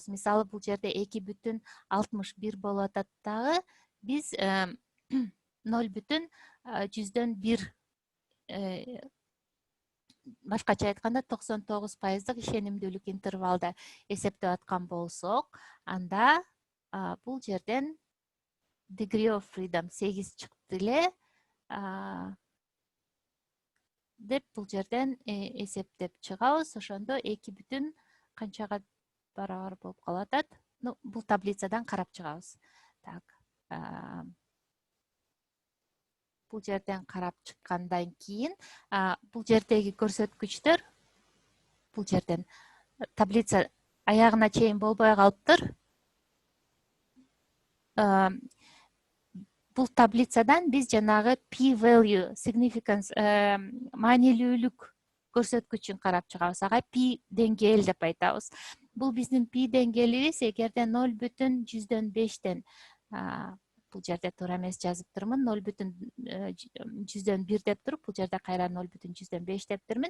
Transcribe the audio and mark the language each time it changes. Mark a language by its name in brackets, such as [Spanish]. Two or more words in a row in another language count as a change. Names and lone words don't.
[Kyrgyz] Мисалы, бул жерде 2,61 болуп атат дагы биз 0,1 башкача айтканда 99% ишенимдүүлүк интервалда эсептеп аткан болсок, анда бул жерден [English] degree of freedom [Kyrgyz] 8 чыкты эле деп бул жерден эсептеп чыгабыз. Ошондо 2 канчага барабар болуп калып атат. Бул таблицадан карап чыгабыз. Так. Бул жерден карап чыккандан кийин бул жердеги көрсөткүчтөр бул жерден таблица аягына чейин болбой калыптыр. Бул таблицадан биз жанагы [English] p-value, significance, [Kyrgyz] маанилүүлүк көрсөткүчүн карап чыгабыз. Ага p деңгээл деп айтабыз. Бул биздин p деңгээлибиз эгерде 0,105тен бул жерде туура эмес жазыптырмын. 0,1 деп туруп, бул жерде кайра 0,105 дептирмин.